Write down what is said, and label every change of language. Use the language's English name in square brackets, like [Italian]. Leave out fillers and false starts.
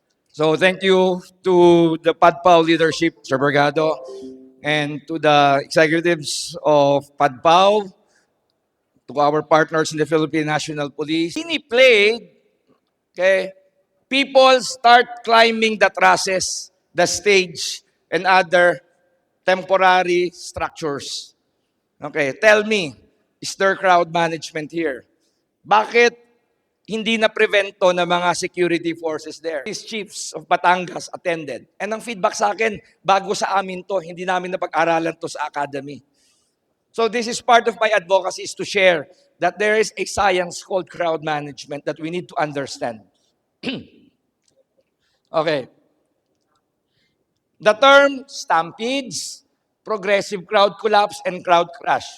[English] So thank you to the PADPAO leadership, Sir Bergado, and to the executives of PADPAO, to our partners in the Philippine National Police. He played, okay, people start climbing the trusses, the stage, and other temporary structures. Okay, tell me, is there crowd management here? [Filipino] Bakit hindi na prevento ng mga security forces there? [English] These chiefs of Batangas attended. [Filipino] And ang feedback sa akin, bago sa amin to, hindi namin napag-aralan to sa academy. [English] So this is part of my advocacy, is to share that there is a science called crowd management that we need to understand. Okay. The term stampedes, progressive crowd collapse, and crowd crash.